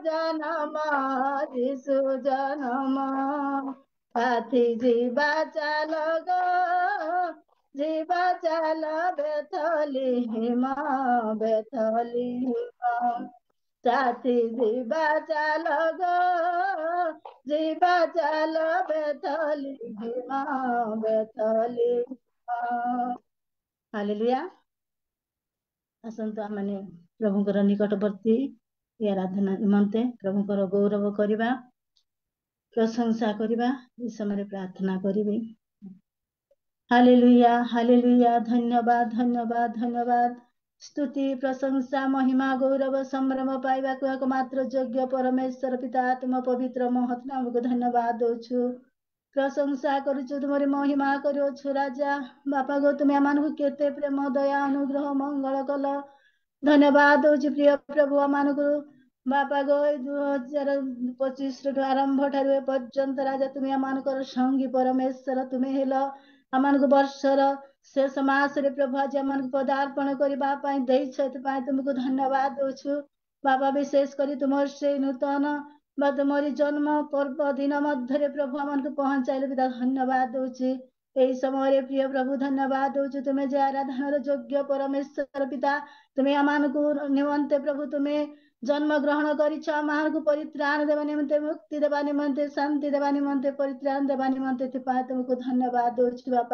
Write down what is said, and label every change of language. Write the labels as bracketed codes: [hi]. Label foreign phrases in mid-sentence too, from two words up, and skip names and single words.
[mr] जनमा साथी जीवा चाल ग जीवा चाल बेथलीमा बेथलीमा साथी जीवा चाल ग जीवा चाल बेथलीमा बेथलीमा [or] ହାଲେଲୁୟା ଆସନ୍ତୁ ଆମେ ପ୍ରଭୁଙ୍କର ନିକଟବର୍ତ୍ତୀ ଆରାଧନା ନିମନ୍ତେ ପ୍ରଭୁଙ୍କର ଗୌରବ କରିବା ପ୍ରଶଂସା କରିବା ଏହି ସମୟ ପ୍ରାର୍ଥନା କରିବେ ହାଲେଲୁୟା ହାଲେଲୁୟା ଧନ୍ୟବାଦ ଧନ୍ୟବାଦ ଧନ୍ୟବାଦ ସ୍ତୁତି ପ୍ରଶଂସା ମହିମା ଗୌରବ ସମ୍ଭ୍ରମ ପାଇବାକୁ ଏକମାତ୍ର ଯୋଗ୍ୟ ପରମେଶ୍ୱର ପିତା ଆତ୍ମା ପବିତ୍ର ମହତ୍ ନାମକୁ ଧନ୍ୟବାଦ ଦେଉଛୁ ପ୍ରଶଂସା କରୁଛୁ ତୁମରି ମହିମା କରୁଛୁ ରାଜା ବାପା ଗୋ ତୁମେ ଆମମାନଙ୍କୁ କେତେ ପ୍ରେମ ଦୟା ଅନୁଗ୍ରହ ମଙ୍ଗଳ କଲ ଧନ୍ୟବାଦ ଦେଉଛୁ ପ୍ରିୟ ପ୍ରଭୁ ଆମମାନଙ୍କୁ ବାପା ଗୋ तुम आमानकु केते प्रेम दया अनुग्रह मंगल कल धन्यवाद दउछु प्रिय प्रभु आमानकु बापा गो 2025 ଆରମ୍ଭ ଠାରୁ ପର୍ଯ୍ୟନ୍ତ ରାଜା ତୁମେ ଆମମାନଙ୍କର ସଙ୍ଗୀ ପରମେଶ୍ୱର ତୁମେ ହେଲ ଆମମାନଙ୍କୁ ବର୍ଷର ଶେଷ ମାସରେ ପ୍ରଭୁ ଆଜି ଆମମାନଙ୍କୁ ପଦାର୍ପଣ କରିବା ପାଇଁ ଦେଇଛ, ଏଥିପାଇଁ ତୁମକୁ ଧନ୍ୟବାଦ ଦଉଛୁ ବାବା। ବିଶେଷ କରି ତୁମର ସେଇ ନୂତନ ବା ତୁମରି ଜନ୍ମ ପର୍ବ ଦିନ ମଧ୍ୟରେ ପ୍ରଭୁ ଆମମାନଙ୍କୁ ପହଞ୍ଚାଇଲେ ପିତା ଧନ୍ୟବାଦ ଦଉଛି। ଏହି ସମୟରେ ପ୍ରିୟ ପ୍ରଭୁ ଧନ୍ୟବାଦ ଦଉଛୁ, ତୁମେ ଯେ ଆରାଧନାର ଯୋଗ୍ୟ ପରମେଶ୍ୱର ପିତା, ତୁମେ ଆମମାନଙ୍କୁ ନିମନ୍ତେ ପ୍ରଭୁ ତୁମେ ଜନ୍ମ ଗ୍ରହଣ କରିଛ, ଆମମାନଙ୍କୁ ପରିତ୍ରାଣ ଦେବା ନିମନ୍ତେ, ମୁକ୍ତି ଦେବା ନିମନ୍ତେ, ଶାନ୍ତି ଦେବା ନିମନ୍ତେ, ପରିତ୍ରାଣ ଦେବା ନିମନ୍ତେ, ଏଥିପାଇଁ ତୁମକୁ ଧନ୍ୟବାଦ ଦଉଛୁ ବାପା।